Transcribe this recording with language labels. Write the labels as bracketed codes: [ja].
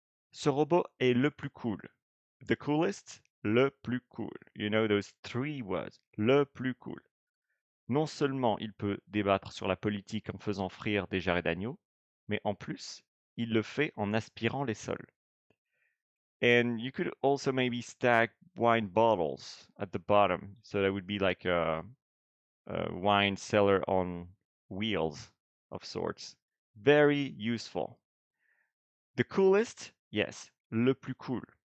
[fr] Ce robot est le plus cool. [en] The coolest, [fr] le plus cool. [en] You know those three words, [fr] le plus cool. Non seulement il peut débattre sur la politique en faisant frire des jarrets d'agneau, mais en plus, il le fait en aspirant les sols. [en] And you could also maybe stack wine bottles at the bottom. So that would be like a wine cellar on wheels of sorts. Very useful. The coolest? Yes, [fr] le plus cool.